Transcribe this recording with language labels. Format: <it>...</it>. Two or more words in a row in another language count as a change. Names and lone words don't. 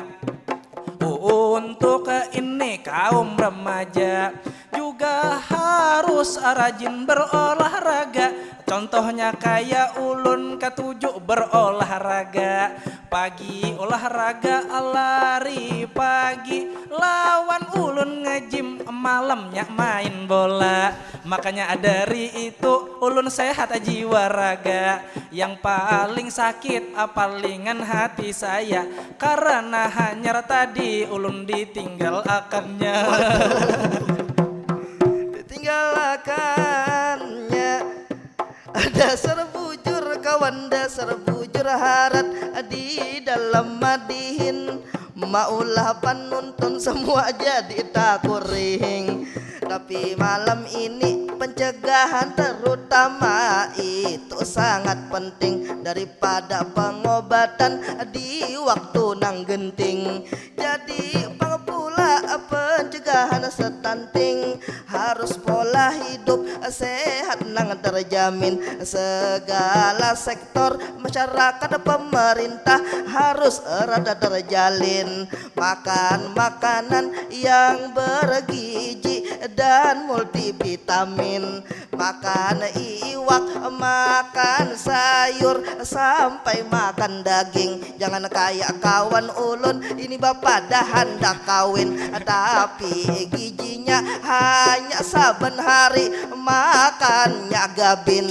<id>Untuk ini kaum remaja juga harus rajin berolahraga.</id> <bjn>Contohnya kayak ulun ketujuh berolahraga.</bjn> <id>Pagi olahraga lari pagi,</id> <bjn>lawan ulun ngejim malamnya main bola. Makanya dari itu ulun sehat jiwa raga. Yang paling sakit palingan hati saya, karena hanya tadi ulun ditinggal akannya. Ditinggalkannya, dasar bujur kawan, dasar bujur harat di dalam madihin. Maulah penuntun semua jadi takuring.</bjn> <id>Tapi malam ini pencegahan terutama itu sangat penting daripada pengobatan di waktu nang genting. Jadi pula pencegahan stunting, harus pola hidup sehat nang terjamin. Segala sektor masyarakat pemerintah harus rada terjalin. Makan makanan yang bergizi dan multivitamin,</id> <bjn>makan iwak, makan sayur, sampai makan daging. Jangan kayak kawan ulun ini bapak dah hendak kawin, tapi gizinya hanya saben hari makannya gabin.</bjn>